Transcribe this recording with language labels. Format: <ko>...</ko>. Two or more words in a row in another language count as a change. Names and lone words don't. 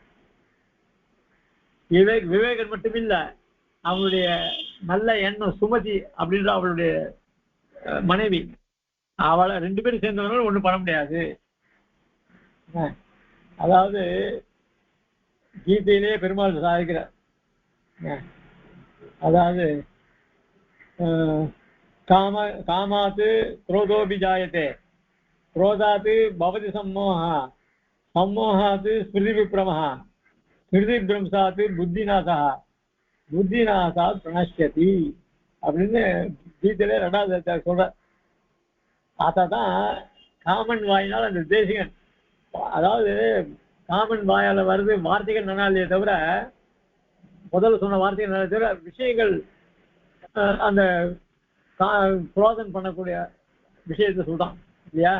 <ta>விவேகன் மட்டுமில்ல, அவனுடைய நல்ல எண்ணம் சுமதி அப்படின்ற அவளுடைய மனைவி, அவளை 2 பேரும் சேர்ந்தவங்களும் ஒண்ணும் பண்ண முடியாது. அதாவது கீதையிலே பெருமாள் சாதிக்கிறார். அதாவது</ta> <sa>कामात्तु क्रोधोऽपि जायते, क्रोधात् भवति सम्मोहः, सम्मोहात् स्मृति विभ्रमः, स्मृति विभ्रंशात् बुद्धिनाशः, बुद्धिनाशात् प्रणश्यति</sa> <ta>அப்படின்னு கீதையில 2வது அத்தியாயம் சொல்ற. அதான் காமன் வாயினால் அந்த தேசிகன், அதாவது காமன் வாயால வருது வார்த்தைகள் நன்னாலே தவிர, முதல்ல சொன்ன வார்த்தைகள் நல்லா தவிர விஷயங்கள் அந்த குரோதன் பண்ணக்கூடிய விஷயத்தை சொல்றான் இல்லையா.</ta>